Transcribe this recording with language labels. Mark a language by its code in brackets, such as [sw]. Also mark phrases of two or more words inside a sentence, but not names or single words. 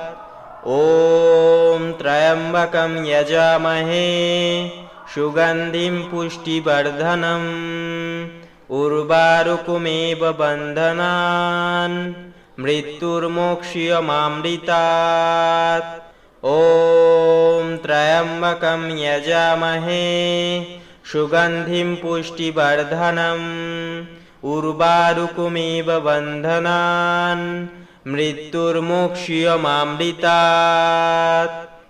[sa] ওম ত্র্যম্বকম যজামহে সুগন্ধিম পুষ্টিবর্ধনম উর্বারুকমেব বন্ধনান মৃত্যুর্মোক্ষীয়মামৃতাৎ। ॐ त्र्यम्बकं यजामहे सुगन्धिं पुष्टिवर्धनम् उर्वारुकमिव बन्धनान् मृत्युर्मुक्ष्यमामृतात्।